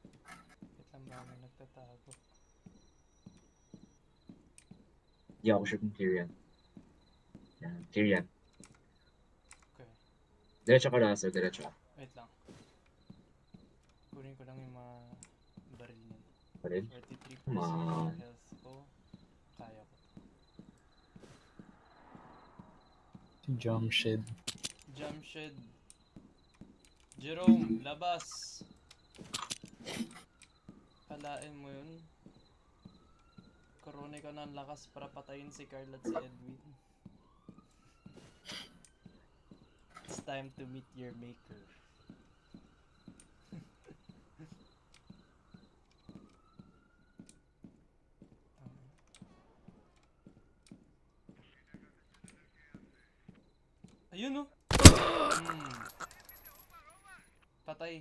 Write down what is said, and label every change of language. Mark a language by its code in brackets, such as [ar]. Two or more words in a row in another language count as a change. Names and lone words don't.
[tl] Wait lang ba may nagtatago? Di ako sure kung clear yan. Yan, clear yan. Okay. Diretso ka Russell, diretso ka. Wait lang. Kunin ko lang yung mga baril niyan. Pa rin. 43% [en] Come on. [tl] health ko. Kaya ko. [en] Jump shed. Jump shed. [tl] Jerome, labas! Kalain mo yun. Korone ka ng lakas para patayin si Carl at si Edwin. [en] It's time to meet your maker. [tl] Ayun oh. Patay.